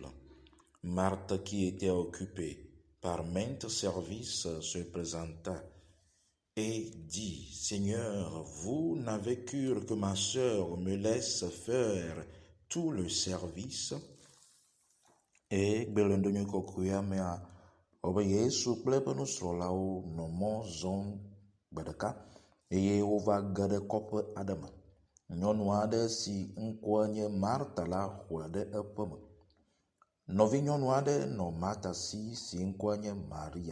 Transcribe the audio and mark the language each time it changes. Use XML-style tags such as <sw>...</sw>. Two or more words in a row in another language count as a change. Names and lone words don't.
<fr>Marthe, qui était occupée par maintes services, se présenta et dit: Seigneur, vous n'avez cure que ma sœur me laisse faire tout le service.</fr> <ee>Et gbelendonyo kokuya mea obe Yesu kple eƒe nusrɔ̃lawo nɔ mɔ zɔm gbe ɖeka eye wova ge ɖe kɔƒe aɖe me. Nyɔnu aɖe si ŋkɔe nye Marta la xɔe ɖe eƒe me. Nɔvi nyɔnu aɖe nɔ Marta si ŋkɔe nye Maria.</ee>